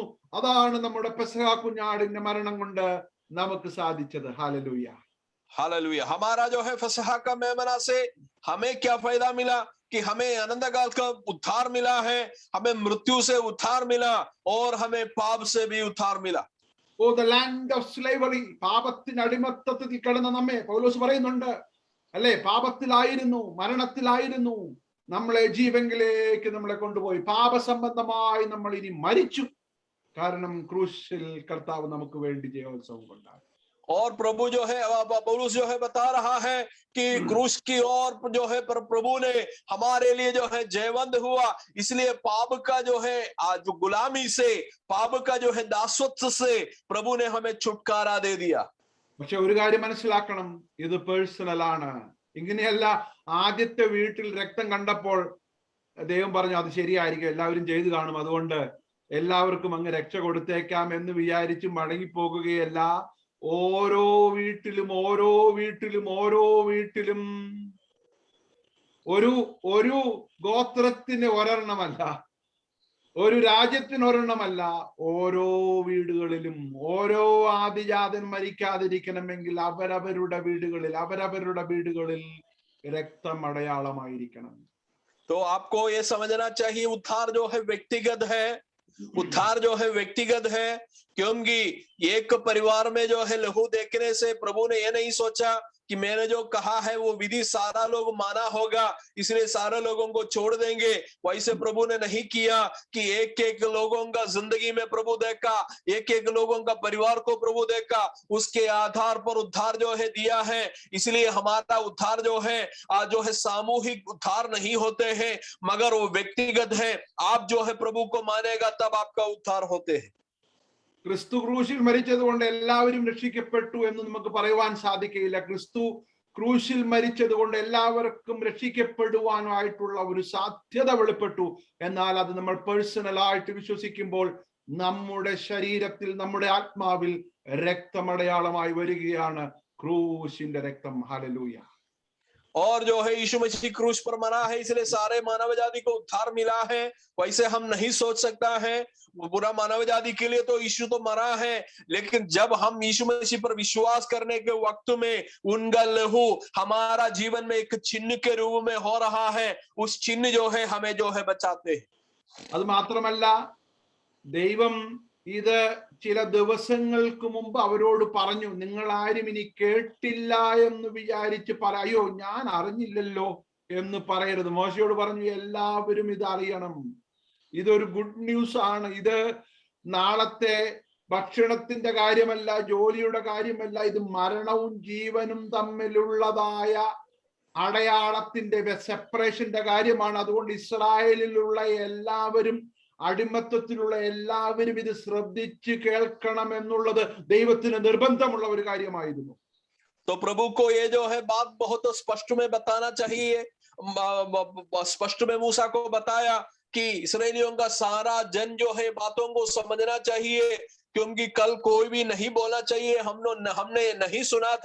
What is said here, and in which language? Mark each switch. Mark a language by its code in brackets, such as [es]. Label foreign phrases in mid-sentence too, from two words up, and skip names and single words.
[ml] അതാണ് നമ്മുടെ പെസഹ കുഞ്ഞാടിന്റെ മരണം കൊണ്ട് നമുക്ക് സാധിച്ചത്. ഹല്ലേലൂയ, [hi] हालेलुया। हमारा जो है फसह का मेमना से हमें क्या फायदा मिला कि हमें अनंतकाल का उद्धार मिला है, हमें मृत्यु से उद्धार मिला और हमें पाप से भी उद्धार मिला। [en] O the land of slavery, [ml] പാപത്തിന് അടിമത്തത്തിൽ കിടന്ന നമ്മെ പൗലോസ് പറയുന്നുണ്ട് അല്ലെ, പാപത്തിലായിരുന്നു, മരണത്തിലായിരുന്നു, നമ്മളെ ജീവങ്കിലേക്ക് നമ്മളെ കൊണ്ടുപോയി. പാപസംബന്ധമായി നമ്മൾ ഇനി മരിച്ചു, കാരണം ക്രൂശിൽ കർത്താവ് നമുക്ക് വേണ്ടി ജയോത്സവം കൊണ്ടാണ്. [hi] और प्रभु जो है पौलुस जो है बता रहा है कि क्रूस की ओर जो है प्रभु ने हमारे लिए जो है जयवंत हुआ, इसलिए पाप का जो है जो गुलामी से, पाप का जो है दासत्व से प्रभु ने हमें छुटकारा दे दिया। [ml] പക്ഷെ ഒരു കാര്യം മനസ്സിലാക്കണം, ഇത് പേഴ്സണൽ ആണ്. ഇങ്ങനെയല്ല, ആദ്യത്തെ വീട്ടിൽ രക്തം കണ്ടപ്പോൾ ദൈവം പറഞ്ഞു അത് ശരിയായിരിക്കും, എല്ലാവരും ചെയ്തു കാണും, അതുകൊണ്ട് എല്ലാവർക്കും അങ്ങ് രക്ഷ കൊടുത്തേക്കാം എന്ന് വിചാരിച്ച് മടങ്ങിപ്പോകുകയല്ല. ഓരോ വീട്ടിലും ഓരോ വീട്ടിലും ഓരോ വീട്ടിലും ഒരു ഗോത്രത്തിന് ഒരെണ്ണമല്ല, ഒരു രാജ്യത്തിന് ഒരെണ്ണമല്ല, ഓരോ വീടുകളിലും ഓരോ ആദിജാതൻ മരിക്കാതിരിക്കണമെങ്കിൽ അവരവരുടെ വീടുകളിൽ രക്തം അടയാളമായിരിക്കണം. [hi] तो आपको ये समझना चाहिए, उद्धार जो है व्यक्तिगत है, उद्धार जो है व्यक्तिगत है, क्योंकि एक परिवार में जो है लहू देखने से प्रभु ने ये नहीं सोचा कि मैंने जो कहा है वो विधि सारा लोग माना होगा, इसलिए सारे लोगों को छोड़ देंगे। वैसे प्रभु ने नहीं किया कि एक एक लोगों का जिंदगी में प्रभु देखा, एक एक लोगों का परिवार को प्रभु देखा, उसके आधार पर उद्धार जो है दिया है। इसलिए हमारा उद्धार जो है जो है सामूहिक उद्धार नहीं होते हैं, मगर वो व्यक्तिगत है। आप जो है प्रभु को मानेगा तब आपका उद्धार होते हैं। [ml] ക്രിസ്തു ക്രൂശിൽ മരിച്ചത് കൊണ്ട് എല്ലാവരും രക്ഷിക്കപ്പെട്ടു എന്ന് നമുക്ക് പറയുവാൻ സാധിക്കില്ല. ക്രിസ്തു ക്രൂശിൽ മരിച്ചത് കൊണ്ട് എല്ലാവർക്കും രക്ഷിക്കപ്പെടുവാനായിട്ടുള്ള ഒരു സാധ്യത വെളിപ്പെട്ടു. എന്നാൽ അത് നമ്മൾ പേഴ്സണലായിട്ട് വിശ്വസിക്കുമ്പോൾ നമ്മുടെ ശരീരത്തിൽ, നമ്മുടെ ആത്മാവിൽ രക്തമടയാളമായി വരികയാണ് ക്രൂശിന്റെ രക്തം. ഹല്ലേലൂയ. [hi] और जो है यीशु मसीह क्रूस पर मरा है, इसलिए सारे मानव जाति को उद्धार मिला है। वैसे हम नहीं सोच सकता है, पूरा मानव जाति के लिए तो यीशु तो मरा है, लेकिन जब हम यीशु मसीह पर विश्वास करने के वक्त में उनका लहू हमारा जीवन में एक चिन्ह के रूप में हो रहा है, उस चिन्ह जो है हमें जो है बचाते हैं। [ml] അത് മാത്രമല്ല, ദൈവം ഇത് ചില ദിവസങ്ങൾക്ക് മുമ്പ് അവരോട് പറഞ്ഞു, നിങ്ങൾ ആരും ഇനി കേട്ടില്ല എന്ന് വിചാരിച്ച് പറയോ ഞാൻ അറിഞ്ഞില്ലല്ലോ എന്ന് പറയരുത്. മോശയോട് പറഞ്ഞു, എല്ലാവരും ഇത് അറിയണം. ഇതൊരു [en] good news [ml] ആണ്. ഇത് നാളത്തെ ഭക്ഷണത്തിന്റെ കാര്യമല്ല, ജോലിയുടെ കാര്യമല്ല. ഇത് മരണവും ജീവനും തമ്മിലുള്ളതായ അടയാളത്തിന്റെ സെപ്പറേഷന്റെ കാര്യമാണ്. അതുകൊണ്ട് ഇസ്രായേലിലുള്ള എല്ലാവരും, അടിമത്തത്തിലുള്ള എല്ലാവരും ഇത് ശ്രദ്ധിച്ച് കേൾക്കണം എന്നുള്ളത് ദൈവത്തിന് നിർബന്ധമുള്ള ഒരു കാര്യമായിരുന്നു. [hi] तो प्रभु को ये जो है बात बहुत स्पष्ट में बताना चाहिए। स्पष्ट में मूसा को बताया कि इसराइलियों का सारा जन जो है बातों को समझना चाहिए, क्योंकि कल कोई भी नहीं बोलना चाहिए हमने नहीं सुना था।